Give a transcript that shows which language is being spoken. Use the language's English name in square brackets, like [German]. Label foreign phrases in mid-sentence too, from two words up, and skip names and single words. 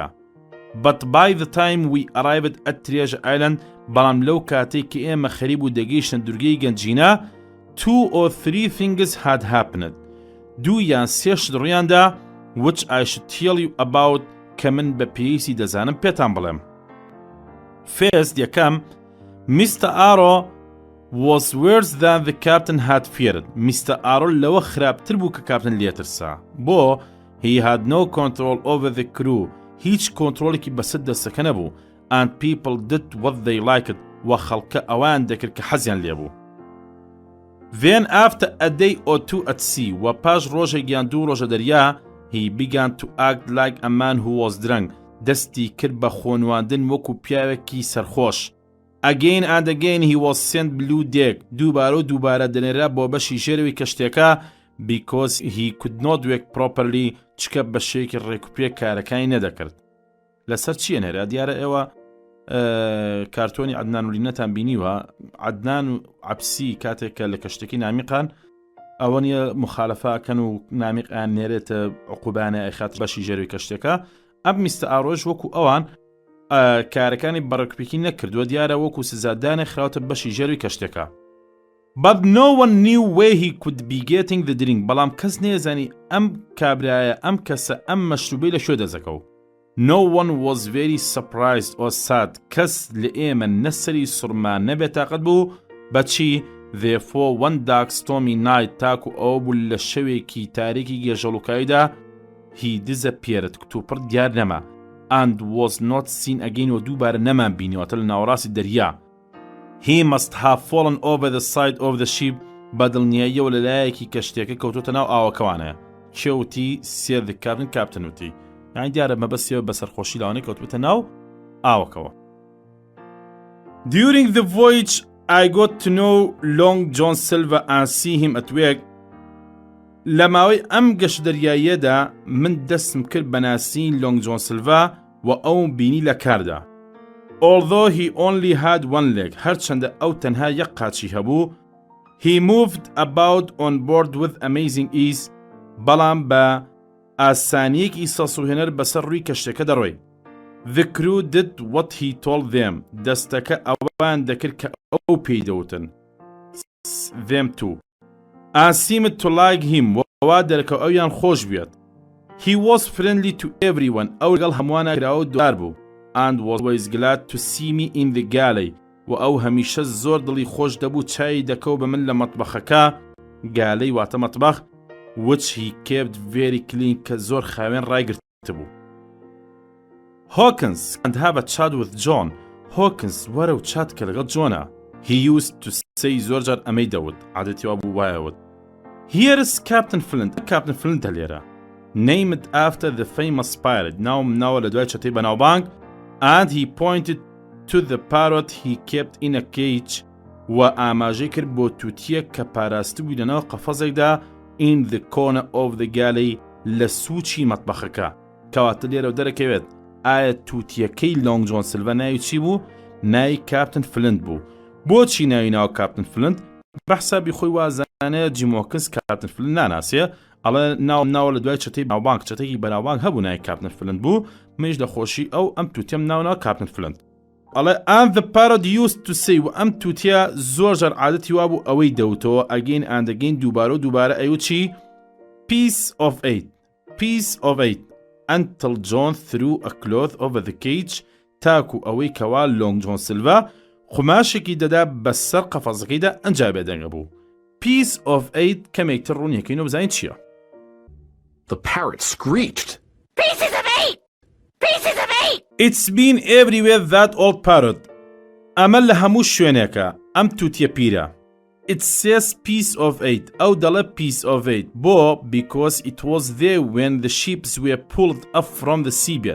[English] But by the time we arrived at Treasure Island [Central Kurdish] بەڵام لەو کاتێک کە ئێمە خەریب و دەگەیشتن دورگەی گەنجینە [English] 2 or 3 things had happened. [Central Kurdish] دوو یان سێ شت ڕوویاندا [English] which I should tell you about [Central Kurdish] کە من بە پێویستی دەزانم پێتان بڵێم. [English] First یەکەم Mr. Arrow was worse than the captain had feared. [Central Kurdish] Mr. Arrow لەوە خراپتر بوو کە کاپتن لێترسا. [English] بۆ he had no control over the crew. [Central Kurdish] هیچ کۆنتڕۆڵێکی بەسەر دەستەکە نەبوو. [English] And people did what they liked. [Central Kurdish] و خەڵکە ئەوان دەکرد کە حەزیان لێبوو. [English] Then after a day or two at sea [Central Kurdish] و پاش ڕۆژێک یان دوو ڕۆژە دەریا [English] he began to act like a man who was drunk. [Central Kurdish] دەستی کرد بە خۆنواندن وەکو پیاوێکی سەرخۆش. [English] Again and again he was sent below deck. [Central Kurdish] دووبارە و دووبارە دەنێرا بۆ بەشی ژێرەوەی کەشتێکە [English] because he could not work properly [Central Kurdish] چکە بە شێکی ڕێکوپێک کارەکانی نەدەکرد. لەسەر چیە نێرا دیارە ئێوە کارتۆنی عەدنان و لینەتان بینیوە عەدنان و عەبسی کاتێککە لە کەشتێکی نامیقان ئەوە نیە مخالەفەکەن و نامیقیان نێرێتە عقوبانە ئەیخات بەشی ژێرەوەی کەشتێکە ئەم میستە ئاڕۆژ وەکو ئەوان کارەکانی بەڕێکوپێکی نەکردووە دیارە وەکو سزادانێ خراوەتە بەشی ژێرەوەی کەشتێکە. [English] But no one knew where he could be getting the drink. [Central Kurdish] بەڵام کەس نێزانی ئەم کابرایە ئەم کەسە ئەم مەشروبەی لە شوێ دەزەکەو. [English] No one was very surprised or sad. [Central Kurdish] کەس لە ئێمە نەسەری سوڕما نەبێتاقەت بوو بەچی [English] therefore one dark stormy night [Central Kurdish] تاکو ئەوە بوو لە شەوێکی تاریکی گێژەڵوکاییدا [English] he disappeared [Central Kurdish] کتوپڕ دیار نەما [English] and was not seen again [Central Kurdish] و دووبارە نەمان بینیوەتە لە ناوەڕاستی دەریا. [English] He must have fallen over the side of the ship [Central Kurdish] بەدڵنیاییەوە لەلایەکی کەشتێکە کەوتوتە ناو ئاوەکەوانە. کێوتی سێر [English] the captain [Central Kurdish] کاپتن وتی یانی دیارە مەبەستیەوە بە سەرخۆشی لاوانەی کەوتوتە ناو ئاوەکەوە. [English] During the voyage I got to know Long John Silver and see him at work. [Central Kurdish] لە ماوەی ئەم گەشت دەریاییەدا من دەستم کرد بە ناسین لۆنگ جۆن سیلڤا و ئەوم بینی لە کاردا. [English] Although he only had one leg, [Central Kurdish] هەرچەندە ئەو تەنها یەک قاچی هەبوو, [English] he moved about on board with amazing ease. [Central Kurdish] بەڵام بە ئاسانیەکی سەسوهێنەر بەسەر ڕووی کەشتەکە دەڕۆی. [English] The crew did what he told them. [Central Kurdish] دەستەکە ئەوان دەکرد کە ئەو پێی دەوتن. [English] Them too. And seemed to like him. [Central Kurdish] وەوا دەرکە ئەویان خۆش بێت. [English] He was friendly to everyone. [Central Kurdish] ئەو لەگەڵ هەمووانە کراوە دوار بوو. [English] And was always glad to see me in the galley. [Central Kurdish] و ئەو هەمیشە زۆر دڵی خۆش دەبوو چای دەکەو بە من لە مەتبەخەکە. گالەی واتە مەتبەخ. [English] Which he kept very clean [Central Kurdish] کە زۆر خاوێن ڕایگرتە بوو. [English] Hawkins and have a chat with John. [Central Kurdish] Hawkins وەرە و چات کە لەگەڵ جۆنە. [English] He used to say [Central Kurdish] زۆر جار ئەمەی دەوت. عادەتی وا بوو وایەوت. [English] Here is Captain Flint. [Central Kurdish] Captain Flint لێرە. [English] Named after the famous pirate. [Central Kurdish] ناوە لە دوای چەتەی بەناوبانگ. [English] And he pointed to the parrot he kept in a cage. [Central Kurdish] و ئاماژەی کرد بۆ تووتیە کە پاراستبووی لەناو قەفەزێکدا [English] in the corner of the galley [Central Kurdish] لە سووچی مەتبەخەکە. کەواتە لێرە دەرەکەوێت ئایا تووتیەکەی لۆنگ جۆن سیلڤە ناوی چی بوو؟ ناوی کاپتن فلنت بوو. بۆچی ناوی ناو کاپتن فلنت؟ بەحسابی خۆی وازانەیە جیم هۆکینز کاپتن فلنت ناناسیە. ئەڵێ ناوە لە دوای چەتەی بەناوبانگ چەتێکی بەناوبانگ هەبوو ناوی کاپتن فلنت بوو. منیش دەخۆشی ئەم تووتیم ناو کاپتن فلنت. ئەڵێ [English] and the parrot used to say [Central Kurdish] و ئەم تووتیە زۆر جار عادەتی وا بوو ئەوەی دەوتەوە [English] again and again [Central Kurdish] دووبارە و دووبارە ئەیوت چی؟ [English] Piece of eight until John threw a cloth over the cage [Central Kurdish] تاکو ئەوەی کەوا لۆنگ جۆن سیلڤا خماشێکی دەدا بەسەر قەفەزەکەیدا ئەنجا بێدەنگە بوو. [English] Piece of eight [Central Kurdish] کەمێکتر ڕوونیەکەین و بزانین چییە؟ [English] The parrot screeched. Pieces of eight! Pieces of eight! It's been everywhere that old parrot. [Central Kurdish] ئەمە لە هەموو شوێنێکە ئەم تووتیە پیرە. [English] It says piece of eight. [Central Kurdish] ئەو دەڵێ [English] piece of eight. بۆ because it was there when the ships were pulled up from the seabed.